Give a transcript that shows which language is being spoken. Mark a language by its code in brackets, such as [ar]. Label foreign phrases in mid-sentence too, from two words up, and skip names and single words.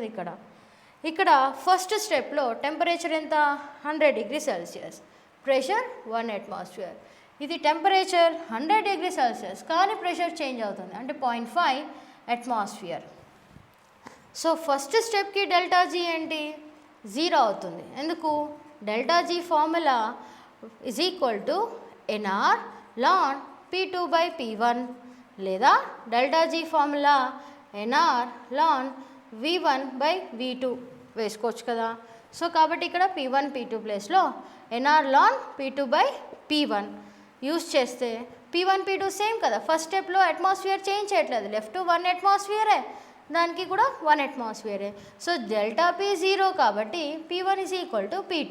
[te] ఇక్కడ ఫస్ట్ స్టెప్లో టెంపరేచర్ ఎంత, 100 [en] degrees Celsius, [te] ప్రెషర్ 1 atmosphere. ఇది టెంపరేచర్ 100 [en] degrees Celsius [te] కానీ [en] pressure change [te] అవుతుంది, అంటే 0.5 atmosphere. సో ఫస్ట్ స్టెప్కి ΔG ఏంటి, 0 అవుతుంది. ఎందుకు, ΔG [en] formula is equal to [te] NR ln P2/P1, లేదా ΔG ఫార్ములా NR ln V1/V2 వేసుకోవచ్చు కదా. సో కాబట్టి ఇక్కడ P1 P2 ప్లేస్లో NR ln P2/P1 యూస్ చేస్తే P1 P2 సేమ్ కదా. ఫస్ట్ స్టెప్లో [en] atmosphere change [te] చేయట్లేదు, లెఫ్ట్ 1 అట్మాస్ఫియరే, దానికి కూడా 1 అట్మాస్ఫియరే. సో ΔP 0 కాబట్టి P1 = P2.